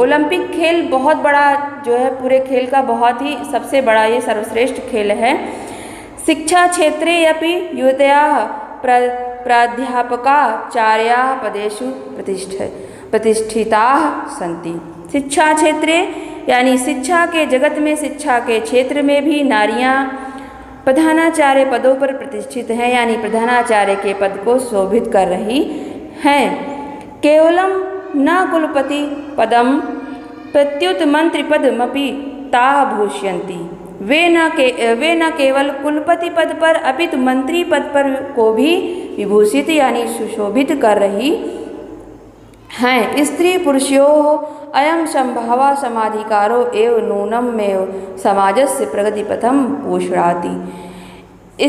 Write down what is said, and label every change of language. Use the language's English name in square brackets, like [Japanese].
[Hindi] Olympic खेल बहुत बड़ा जो है, पूरे खेल का बहुत ही सबसे बड़ा ये सर्वश्रेष्ठ खेल है। [Sanskrit] शिक्षा क्षेत्रे अपि युवत्याः प्राध्यापकाचार्याः पदेषु प्रतिष्ठिताः सन्ति। शिक्षा क्षेत्रे [Hindi] यानी शिक्षा के जगत में, शिक्षा के क्षेत्र में भी नारियां प्रधानाचार्य पदों पर प्रतिष्ठित हैं, यानी प्रधानाचार्य के पद को शोभित कर रही हैं। [Sanskrit] केवलम न कुलपति पदम प्रत्युत मंत्री पदमपि ताः भूषयन्ति। [Hindi] वे न केवल कुलपति पद पर अपितु मंत्री पद पर को भी विभूषित यानी सुशोभित कर रही हैं। [Sanskrit] स्त्री पुरुषयोः अयं संभावा समाधिकारो एव नूनमेव समाजस्य प्रगतिपथं पोषणाति।